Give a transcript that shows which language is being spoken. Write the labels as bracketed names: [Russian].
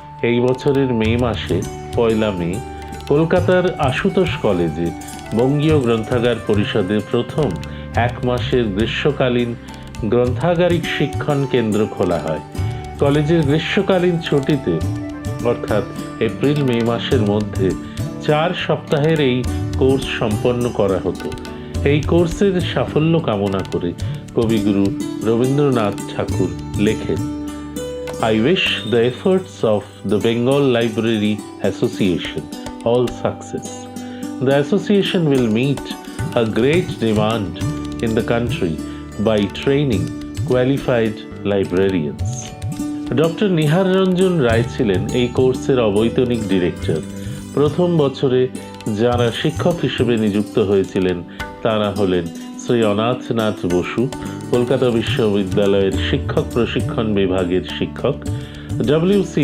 [Bangla] এই বছরের মে মাসে 1 মে কলকাতার আশুতোষ কলেজে বঙ্গীয় গ্রন্থাগার পরিষদের প্রথম 1 মাসের গ্রীষ্মকালীন গ্রন্থাগারিক শিক্ষণ কেন্দ্র খোলা হয়। কলেজের গ্রীষ্মকালীন ছুটিতে অর্থাৎ এপ্রিল মে মাসের মধ্যে 4 সপ্তাহের এই কোর্স সম্পন্ন করা হতো। এই কোর্সের সাফল্য কামনা করে কবিগুরু রবীন্দ্রনাথ ঠাকুর লেখেন, [English] I wish the efforts of the Bengal Library Association all success. The association will meet a great demand in the country by training qualified librarians. [Bangla] Doctor Nihar Ranjan রায় ছিলেন এই কোর্সের অবৈতনিক ডিরেক্টর। প্রথম বছরে যারা শিক্ষক হিসেবে নিযুক্ত হয়েছিলেন তারা হলেন শ্রী অনাথনাথ বসু, কলকাতা বিশ্ববিদ্যালয়ের শিক্ষক প্রশিক্ষণ বিভাগের শিক্ষক, W.C.